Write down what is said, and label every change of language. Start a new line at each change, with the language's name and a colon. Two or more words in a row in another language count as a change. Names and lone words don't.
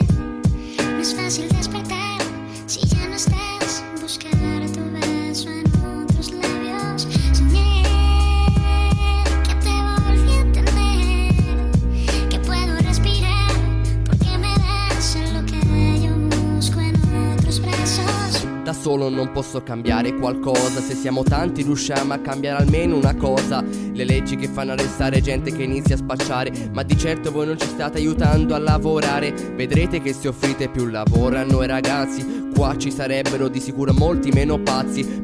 Spanish: No es fácil despertar si ya no estás. Buscar tu beso en otros labios. Soñé que te volví a tener, que puedo respirar porque me das lo que yo busco en otros brazos.
Italian: Da solo non posso cambiare qualcosa, se siamo tanti riusciamo a cambiare almeno una cosa. Le leggi che fanno arrestare gente che inizia a spacciare, ma di certo voi non ci state aiutando a lavorare. Vedrete che se offrite più lavoro a noi ragazzi, qua ci sarebbero di sicuro molti meno pazzi.